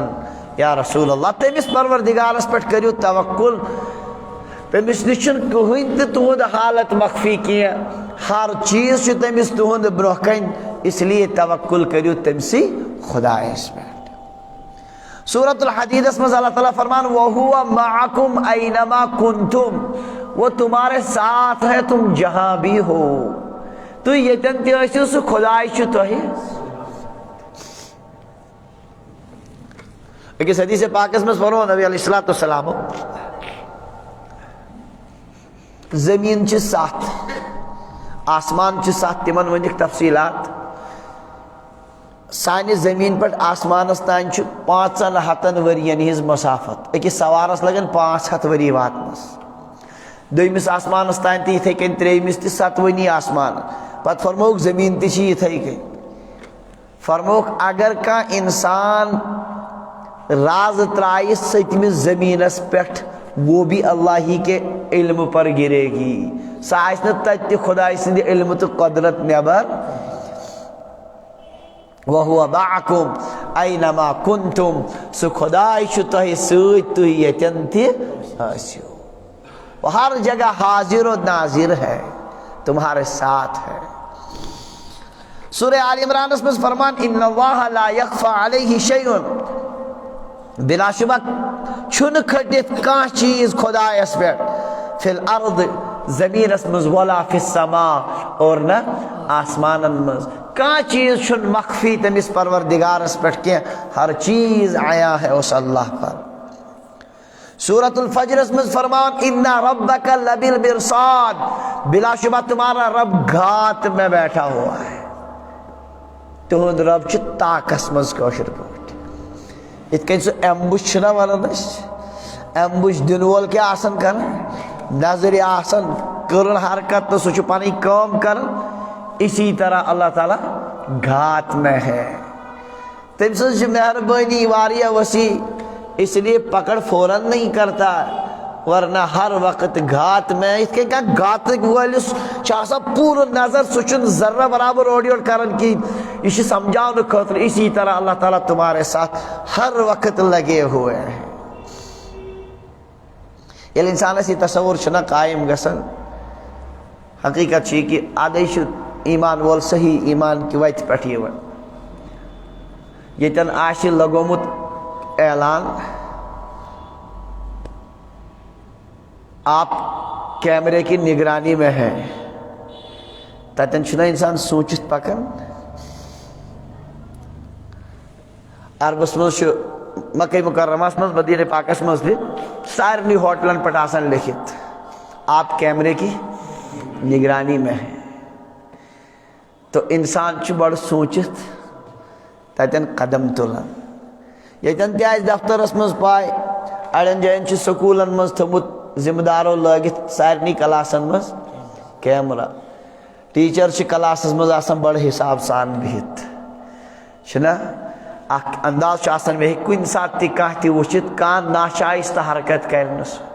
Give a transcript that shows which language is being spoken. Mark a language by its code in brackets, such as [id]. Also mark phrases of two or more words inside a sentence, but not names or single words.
[ar] یا رسول اللہ [ks] تمس پروردگارس پہ کریو توکل، تمس نشن کہین تہ تہد حالت مخفی کی، ہر چیز چھ تمس تہد برونہ کن، [ur] اس لیے [ks] توکل کریو تمسی خدایس پہ. [ur] سورۃ الحدید اس میں اللہ تعالیٰ فرمان [ar] وَهُوَ مَعَكُمْ أَيْنَمَا كُنْتُمْ، [ur] وہ تمہارے ساتھ ہے تم جہاں بھی ہو. [ks] تو یتن تہ ٲسِو سُہ خداے چھُ تۄہہِ. أکِس حدیث پاکس میں فرمو نبی [ar] علیہ السلام [ks] زمین چھ 7 آسمان چھ 7 تمن ونک تفصیلات. سانہ زمین پہ آسمانس تان 500 ورین ہز مسافت، أکس سوارس لگن 500 وری واتنس. دویمس آسمانس تان تہ یتھے کن، تریمس تہ ستوٕنی آسمان، پتہ فرموک زمین تہ چھ یتھے کن، فرموک اگر کانٛہہ انسان راز ترائے ستمس زمینس پٮ۪ٹھ [ur] وہ بھی اللہ ہی کے علم پر گرے گی، [ks] سہ آسہِ نہٕ تتہِ تہِ خداے سٕنٛدِ علم تہٕ قدرت نیبر۔ [ar] وَهُوَ مَعَكُمْ أَيْنَمَا كُنْتُمْ، [ks] سہ خداے چھُ تۄہہِ سۭتۍ تُہۍ ییٚتٮ۪ن تہِ ٲسِو، [ur] وہ ہر جگہ حاضر و ناظر ہے، تمہارے ساتھ ہے۔ [ks] سورہ آل عمران [ur] میں فرمان [ar] ان اللہ لا یخفی علیہ شیء، [ks] بلا شبہ چھن کھٹت کانٛہہ چیز خدایس پٮ۪ٹھ، [ar] فی الارض [ks] زمینس مز [ar] ولا فی السماء، [ks] اور نہ آسمانن مز، کانٛہہ چیز چھن مخفی تمس پروردگارس پٮ۪ٹھ کینٛہہ، [ur] ہر چیز عیا ہے اس اللہ پر۔ سورۃ الفجر میں فرمان [ar] ان ربک لبالمرصاد، [ur] بلا شبہ تمہارا رب گھات میں بیٹھا ہوا ہے، [ks] تہند رب چھ طاقس مز کٲشر پٲٹھۍ، یتھ کن سہ ایمبوش چھنا ونان أسۍ، ایمبوش دن وول کیا آسان کران، نظر آسان کرن حرکت تو سہ چھ پنٕنۍ کٲم کران، [ur] اسی طرح اللہ تعالیٰ گھات میں ہے، [ks] تم سٕنٛز چھِ مہربانی واریاہ وسیع، [ur] اس لیے پکڑ فوراً نہیں کرتا، ورنہ ہر وقت گھات میں، [ks] اس کے کیا گھات وٲلِس چھِ آسان پوٗرٕ نظر، سُہ چھُنہٕ ذرہ برابر اورٕ یورٕ کران کِہیٖنۍ، یہ چھُ سمجھاونہٕ خٲطرٕ، [ur] اسی طرح اللہ تعالیٰ تمہارے ساتھ ہر وقت لگے ہوئے ہیں۔ [ks] ییٚلہِ انسانس یہ تصور چھُنہ قائم گژھان، حقیقت چھِ یہِ کہِ ادے چھُ ایمان وول صحیح ایمان کہِ وتہِ پٮ۪ٹھ یِوان، ییٚتٮ۪ن آسہِ لگومُت اعلان [ur] آپ کیمرے کی نگرانی میں ہیں، [ks] تتن چھُنہ انسان سوٗنٛچِتھ پکان، عربس مز مکہ مکرمس مز مدینہ پاکس مز بھی سارنی ہوٹلن پہ آسان لکھت [ur] آپ کیمرے کی نگرانی میں ہیں، [ks] تو انسان چھ بڑ سوچت تتن قدم تلان، یتن تہ آسہِ دفترس مز پاے، اڑین جاین چھ سکولن مز تھومت ذمہ دارو لٲگِتھ سارنی کلاسن مز کیمرہ، ٹیچر چھ کلاسس مز آسان بڑ حساب سان بہت، چھنا اخ انداز چھ آسان مے کُنہِ ساتہٕ تہِ کانٛہہ تہِ وٕچھِتھ، کانٛہہ ناشائستہ حرکت کرِ نہٕ سُہ۔